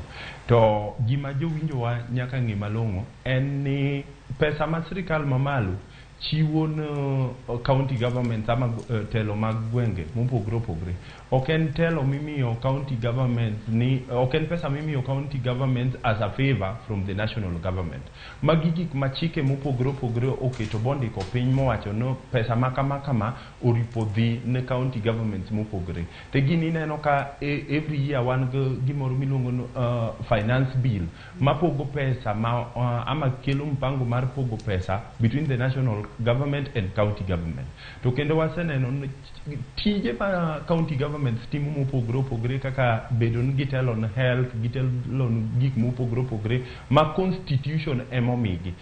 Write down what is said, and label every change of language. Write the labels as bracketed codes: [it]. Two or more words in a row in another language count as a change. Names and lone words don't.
[luo] To gima jowinjowa nyaka ng'e malong'o en ni pesa ma sirikal mamalo chiwo no [en] county government [luo] ama telo mag gwenge mopogore opogore. Ok en telo mimiyo [en] county government [luo] ni, ok en pesa mimiyo [en] county government as a favor from the national government. [luo] Magi gik ma chike mopogore opogore oketo bondiko piny mowacho no pesa makama oripo dhi ne [en] county governments [luo] mopogore. Te gini neno ka [en] every year [luo] wan gimoro miluongo no [en] finance bill [luo] mapogo pesa ama kelo mpango mar pogo pesa [en] between the national government and county government. [luo] To kendo waseneno tije ma [en] county government [luo] timo mopogore opogore kaka bedo ni gitelo ne health, gitelo gik mopogore opogore ma constitution emomigi.